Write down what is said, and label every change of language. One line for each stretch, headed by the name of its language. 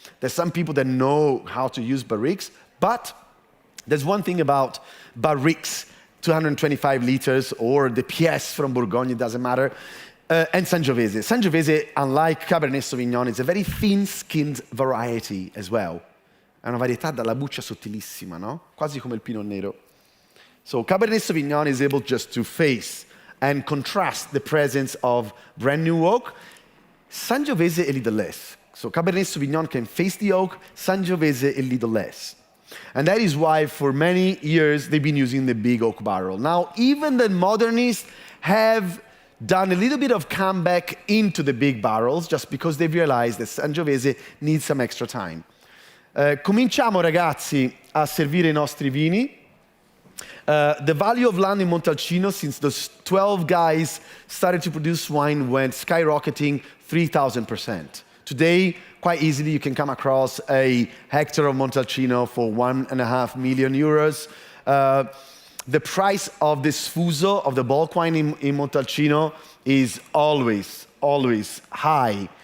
English: There's some people that know how to use barriques, but there's one thing about barriques, 225 liters, or the PS from Bourgogne, it doesn't matter, and Sangiovese. Sangiovese, unlike Cabernet Sauvignon, is a very thin-skinned variety as well.
Italian: È una varietà dalla buccia sottilissima, no? Quasi come il Pinot Nero.
English: So Cabernet Sauvignon is able just to face and contrast the presence of brand new oak. Sangiovese a little less. So Cabernet Sauvignon can face the oak, Sangiovese a little less. And that is why for many years they've been using the big oak barrel. Now, even the modernists have done a little bit of comeback into the big barrels just because they've realized that Sangiovese needs some extra time.
Italian: Cominciamo ragazzi a servire i nostri vini.
English: The value of land in Montalcino since those 12 guys started to produce wine went skyrocketing 3,000%. Today, quite easily you can come across a hectare of Montalcino for 1.5 million euros. The price of this Sfuso, of the bulk wine in Montalcino, is always high.